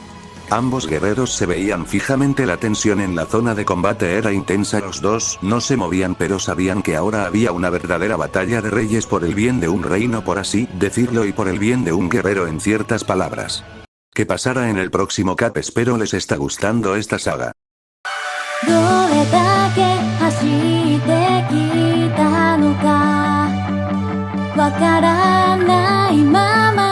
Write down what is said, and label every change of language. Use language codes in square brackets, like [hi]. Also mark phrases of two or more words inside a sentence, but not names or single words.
[es] Ambos guerreros se veían fijamente, la tensión en la zona de combate era intensa, los dos no se movían pero sabían que ahora había una verdadera batalla de reyes por el bien de un reino, por así decirlo, y por el bien de un guerrero, en ciertas palabras. ¿Qué pasará en el próximo cap? Espero les está gustando esta saga. [ja] どれだけ走ってきたのかわからないまま